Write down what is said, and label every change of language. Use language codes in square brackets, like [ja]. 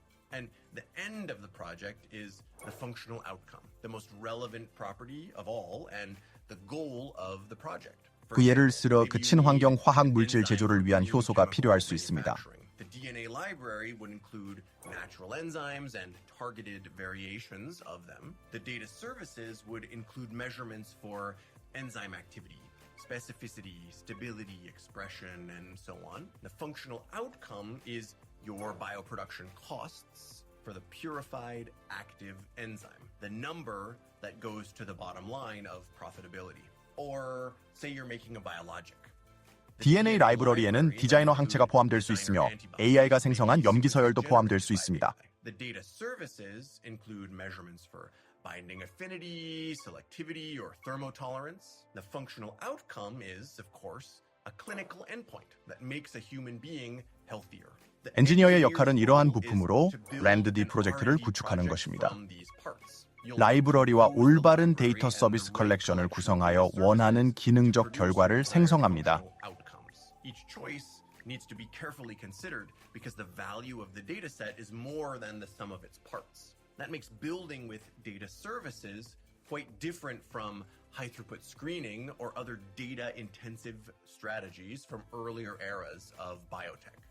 [en] And the end of the project is the functional outcome, the most relevant property of all and the goal of the project. [ko] 그 예를 들어 그 친환경 화학 물질 제조를 위한 효소가 필요할 수 있습니다. [en] The DNA library would include natural enzymes and targeted variations of them. The data services would include measurements for enzyme activity, specificity, stability, expression, and so on. The functional outcome is your bioproduction costs for the purified active enzyme, the number that goes to the bottom line of profitability. Or say you're making a biologic. [ko] DNA 라이브러리에는 디자이너 항체가 포함될 수 있으며 AI가 생성한 염기 서열도 포함될 수 있습니다. [en] The data services include measurements for binding affinity, selectivity, or thermotolerance. The functional outcome is, of course, a clinical endpoint that makes a human being healthier. [ko] 엔지니어의 역할은 이러한 부품으로 랜드디 프로젝트를 구축하는 것입니다. 라이브러리와 올바른 데이터 서비스 컬렉션을 구성하여 원하는 기능적 결과를 생성합니다. [en] Each choice needs to be carefully considered because the value of the dataset is more than the sum of its parts. That makes building with data services quite different from high-throughput screening or other data-intensive strategies from earlier eras of biotech.